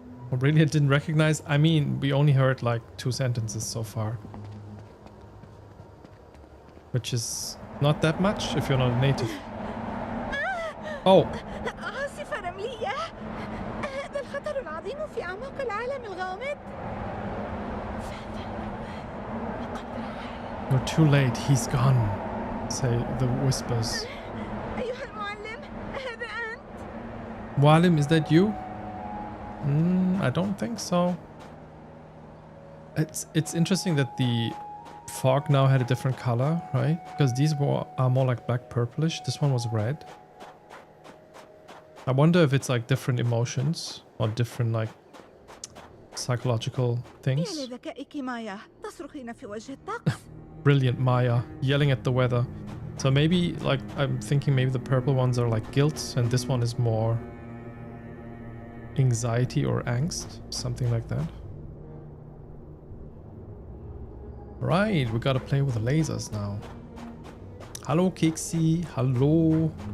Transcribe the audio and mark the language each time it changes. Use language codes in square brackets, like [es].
[en] Well, really, I didn't recognize. I mean, we only heard like 2 sentences so far, which is not that much if you're not a native. Oh. [ar] عاصفة رملية. هذا الخطر العظيم في أعماق العالم الغامض. [en] You're too late. He's gone. Say the whispers. [ar] أيها المعلم، هذا أنت؟ [en] Mualim, is that you? I don't think so. It's interesting that the fog now had a different color, right? Because these are more like black purplish. This one was red. I wonder if it's like different emotions or different like psychological things. [ar] يا لذكائك مايا، تصرخين في وجه الطقس. [en] Brilliant Maya, yelling at the weather. So maybe like I'm thinking maybe the purple ones are like guilt and this one is more anxiety or angst, something like that. Right, we gotta play with the lasers now. Hello Kixi, hello.